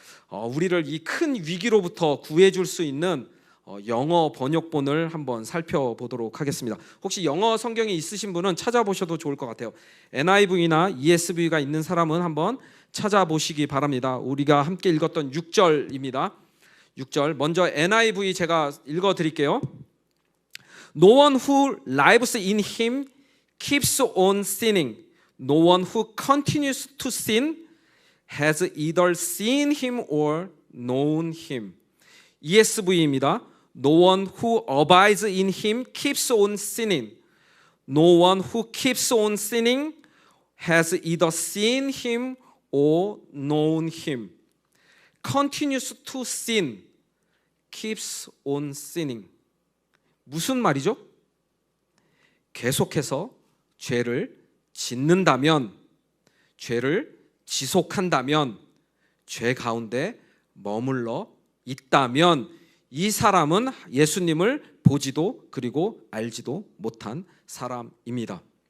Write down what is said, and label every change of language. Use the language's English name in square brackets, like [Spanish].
[Korean] 우리를 이 큰 위기로부터 구해줄 수 있는 영어 번역본을 한번 살펴보도록 하겠습니다. 혹시 영어 성경이 있으신 분은 찾아보셔도 좋을 것 같아요. NIV나 ESV가 있는 사람은 한번 찾아보시기 바랍니다. 우리가 함께 읽었던 6절입니다. 6절 먼저 NIV 제가 읽어드릴게요. [English] No one who lives in him keeps on sinning. No one who continues to sin has either seen him or known him. ESV입니다. No one who abides in him keeps on sinning. No one who keeps on sinning has either seen him or known him. Continues to sin, keeps on sinning. [Korean] 무슨 말이죠? 계속해서 죄를 짓는다면, 죄를 지속한다면, 죄 가운데 머물러 있다면 이 사람은 예수님을 보지도 그리고 알지도 못한 사람입니다.